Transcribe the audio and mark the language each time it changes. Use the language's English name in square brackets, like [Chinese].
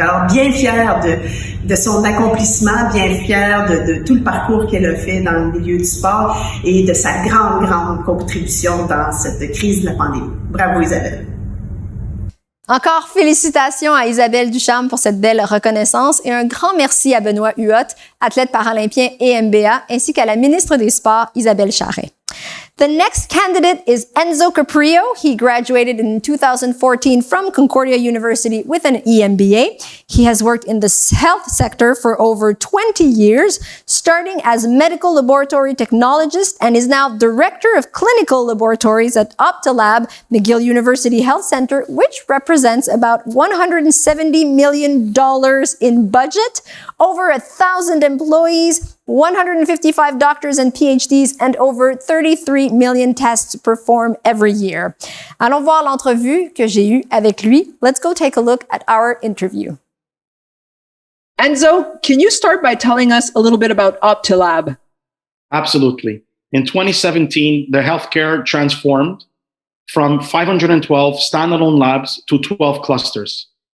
[French] Alors, bien fière de son accomplissement, bien fière de tout le parcours qu'elle a fait dans le milieu du sport et de sa grande contribution dans cette crise de la pandémie. Bravo, Isabelle. Encore félicitations à Isabelle Ducharme pour cette belle reconnaissance et un grand merci à Benoît Huot, athlète paralympien et MBA, ainsi qu'à la ministre des Sports, Isabelle Charret. [English] The next candidate is Enzo Caprio. He graduated in 2014 from Concordia University with an EMBA. He has worked in the health sector for over 20 years, starting as medical laboratory technologist and is now director of clinical laboratories at Optilab, McGill University Health Center, which represents about $170 million in budget, over 1,000 employees, 155 doctors and PhDs, and over 33 million tests performed every year. [French] Allons voir l'entrevue que j'ai eue avec lui. [English] Let's go take a look at our interview. Enzo, can you start by telling us a little bit about Optilab? Absolutely. In 2017, the healthcare transformed from 512 standalone labs to 12 clusters.